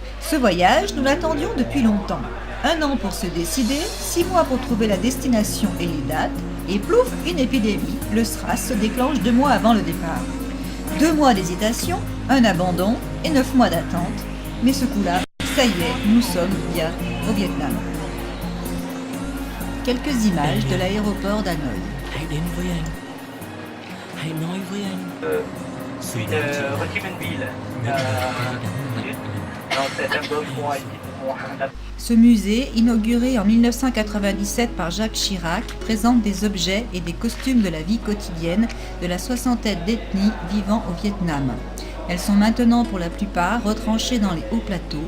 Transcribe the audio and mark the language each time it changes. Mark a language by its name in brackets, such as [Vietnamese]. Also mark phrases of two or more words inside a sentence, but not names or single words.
[French] Ce voyage, nous l'attendions depuis longtemps. 1 an pour se décider, 6 mois pour trouver la destination et les dates, et plouf, une épidémie, le SRAS se déclenche 2 mois avant le départ. 2 mois d'hésitation, un abandon et 9 mois d'attente. Mais ce coup-là, ça y est, nous sommes bien au Vietnam. Quelques images de l'aéroport d'Hanoï. [Vietnamese] Hãy đến với anh. Hãy nói với anh. Sự [French] Une [Vietnamese] đó chỉ là [French] Ho Chi Minh Ville, [Vietnamese] những lời cay đắng nặng nề. [French] dans cet endroit Ce musée, inauguré en 1997 par Jacques Chirac, présente des objets et des costumes de la vie quotidienne de la soixantaine d'ethnies vivant au Vietnam. Elles sont maintenant pour la plupart retranchées dans les hauts plateaux.